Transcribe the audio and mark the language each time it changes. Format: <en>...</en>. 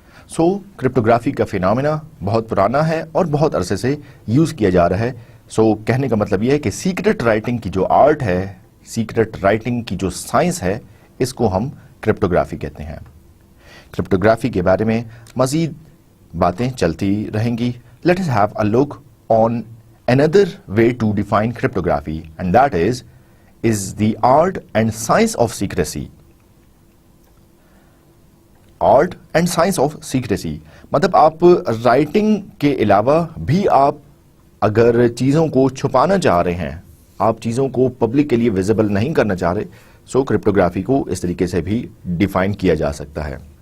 <ur>سو cryptography کا phenomena بہت پرانا ہے اور بہت عرصے سے یوز کیا جا رہا ہے. سو کہنے کا مطلب یہ ہے کہ سیکرٹ رائٹنگ کی جو آرٹ ہے، سیکرٹ رائٹنگ کی جو سائنس ہے، اس کو ہم کرپٹوگرافی کہتے ہیں. کرپٹوگرافی کے بارے میں مزید باتیں چلتی رہیں گی.</ur> <en>Let us have a look on another way to define cryptography, and that is the art and science of secrecy. Art and science of secrecy</en> <ur>مطلب آپ رائٹنگ کے علاوہ بھی آپ اگر چیزوں کو چھپانا چاہ رہے ہیں، آپ چیزوں کو پبلک کے لیے ویزیبل نہیں کرنا چاہ رہے، سو کرپٹوگرافی کو اس طریقے سے بھی ڈیفائن کیا جا سکتا ہے.</ur>